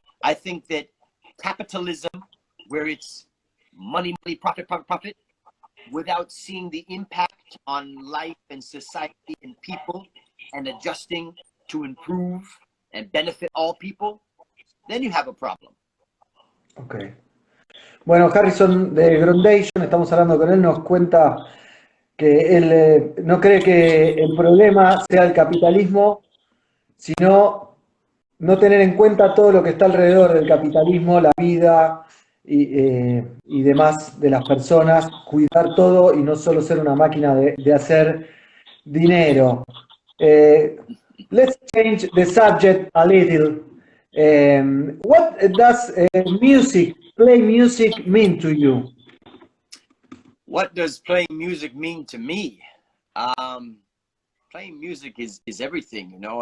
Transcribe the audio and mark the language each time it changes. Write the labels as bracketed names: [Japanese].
[English] I think that capitalism, where it's money, profit, without seeing the impact on life and society and people, and adjusting to improve and benefit all people, then you have a problem. Okay. [Spanish] Bueno, Harrison de Groundation, estamos hablando con él, nos cuenta que él no cree que el problema sea el capitalismo, sino no tener en cuenta todo lo que está alrededor del capitalismo, la vida y demás de las personas, cuidar todo y no solo ser una máquina de hacer dinero. [English] Let's change the subject a little. What does play music mean to you? What does playing music mean to me? Playing music is everything, you know.